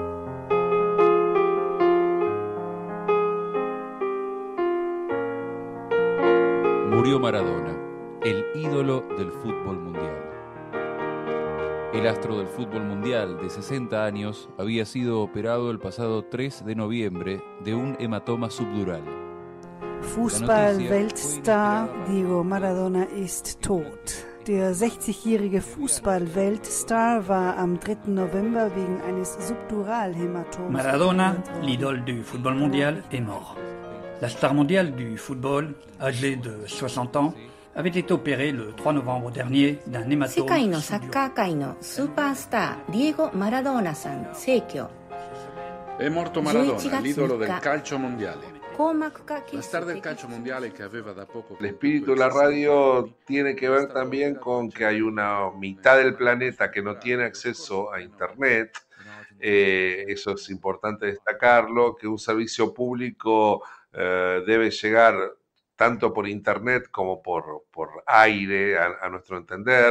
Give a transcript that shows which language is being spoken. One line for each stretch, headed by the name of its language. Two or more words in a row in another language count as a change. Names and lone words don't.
Spanish: Murió Maradona, el ídolo del fútbol mundial. El astro del fútbol mundial de 60 años había sido operado el pasado 3 de noviembre de un hematoma subdural.
German: Fußball-Weltstar Diego Maradona ist tot. Der 60-jährige Fußball-Weltstar war am 3. November wegen eines Subduralhämatoms.
French: Maradona, l'idole du football mondial, est mort. La star mondiale du football, âgée de 60 ans, avait été opérée le 3 novembre dernier d'un
Japanese: 世
French: hématome
Japanese: 界のサッカー界のスーパースターディエゴ・マラドーナさん逝去
Italian: È morto
Japanese: 11
Italian: Maradona,
Japanese: 月
Italian: l'idolo
Japanese: 3
Italian: del
Japanese: 日
Italian: calcio mondiale.
Japanese: 硬膜下
Italian: La
Japanese: 結
Italian: star
Japanese: 石
Italian: del
Japanese: 的
Italian: calcio mondiale che aveva da poco
Spanish: El espíritu de la radio tiene que ver también con que hay una mitad del planeta que no tiene acceso a Internet. Eso es importante destacarlo, que un servicio público debe llegar tanto por Internet como por aire, a nuestro entender.